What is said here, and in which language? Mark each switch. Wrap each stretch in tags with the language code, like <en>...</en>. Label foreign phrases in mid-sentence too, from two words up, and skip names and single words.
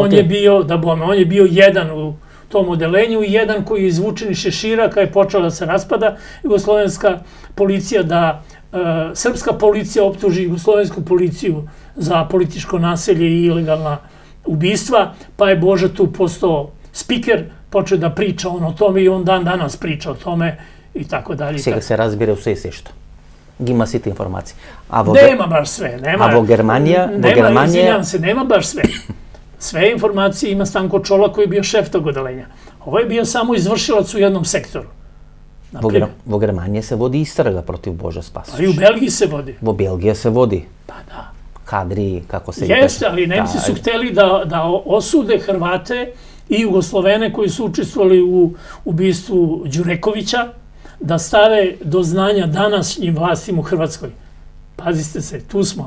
<sr>On je bio jedan u tom odelenju i jedan koji je izvučen iz šešira kada je počela da se raspada jugoslovenska policija, da srpska policija optuži jugoslovensku policiju za političko nasilje i ilegalna ubistva, pa je Boža tu postao spiker, počeo da priča on o tome i on dan danas priča o tome i tako dalje.</sr> <mk>Сега се разбира у се што. Ги има сите информации.</mk> <sr>Nema baš sve.</sr> <mk>A во Германија?</mk> <sr>Izvinjam se, nema baš sve. Sve informacije ima Stanko Čolak koji je bio šef tog odelenja. Ovo je bio samo izvršilac u jednom sektoru.</sr> <mk>Во Германија се води истрага против Боже Спасич.</mk> <sr>A i u Belgiji se vodi.</sr> <mk>Во Белгија се води.</mk> <sr>Pa da. Kadri, kako se... Jeste, ali Nemci su hteli da osude Hrvate i Jugoslovene koji su učestvovali u ubistvu Đurekovića, da stave do znanja današnjim vlastima u Hrvatskoj. Pazite se, tu smo.</sr>